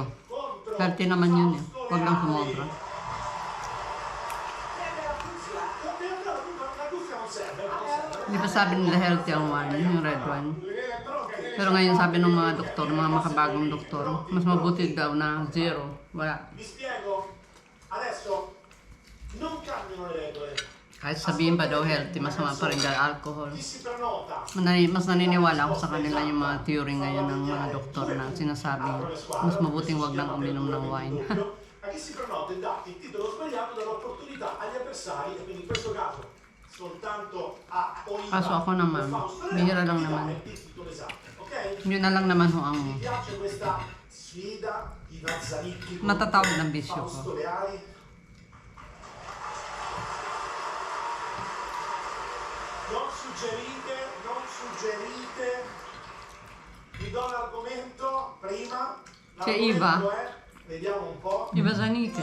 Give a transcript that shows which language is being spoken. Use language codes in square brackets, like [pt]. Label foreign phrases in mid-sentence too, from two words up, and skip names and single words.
[tl] Healthy naman yun eh. Huwag lang kumobra. Di ba sabi nila healthy ang wine, yung [en] red wine? [tl] Pero ngayon sabi ng mga doktor, mga makabagong doktor, mas mabuti daw na zero. Wala. [it] Vi spiego. Adesso non cambiano le regole. [tl] Kahit sabihin pa daw healthy, masama pa rin dahil alcohol. [it] Chi si prenota? [tl] Mas naniniwala ako sa kanila yung mga theory ngayon ng mga doktor na sinasabi mas mabuting wag nang uminom ng wine. [it] A chi si prenota e dà il titolo sbagliato dà l'opportunità agli avversari, e quindi in questo caso soltanto a Oliva [tl] Kaso ako naman, bihira lang naman. [it] il titolo esatto, ok? [tl] Yun na lang naman ho ang [it] Mi piace questa sfida di Mazzanicchi con [tl] matatawag ng bisyo ko. [it] Fausto Leali. Non suggerite, vi do l'argomento prima. C'è Iva. L'argomento è, vediamo un po', Iba Zanike.